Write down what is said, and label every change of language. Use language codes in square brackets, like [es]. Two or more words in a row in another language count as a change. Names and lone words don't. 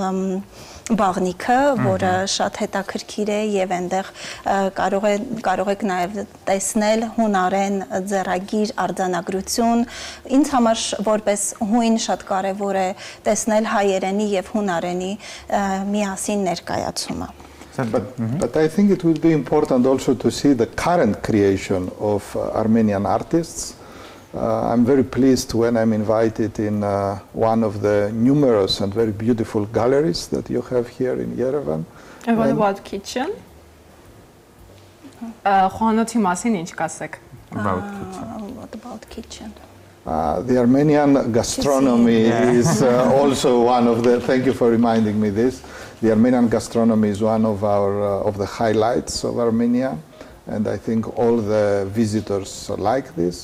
[hy] բաղնիքը, որը շատ հետաքրքիր է եւ այնտեղ կարող եք նաեւ տեսնել հունարեն ձեռագիր արձանագրություն։ Ինձ համար որպես հույն շատ կարեւոր է տեսնել հայերենի եւ հունարենի միասին ներկայացումը։ [en] But I think it would be important also to see the current creation of Armenian artists. I'm very pleased when I'm invited in one of the numerous and very beautiful galleries that you have here in Yerevan. And what about kitchen? [hy] Խոհանոցի մասին ինչ կասեք? [en] What about kitchen? The Armenian gastronomy is also one of the, thank you for reminding me this. The Armenian gastronomy is one of of the highlights of Armenia, and I think all the visitors like this.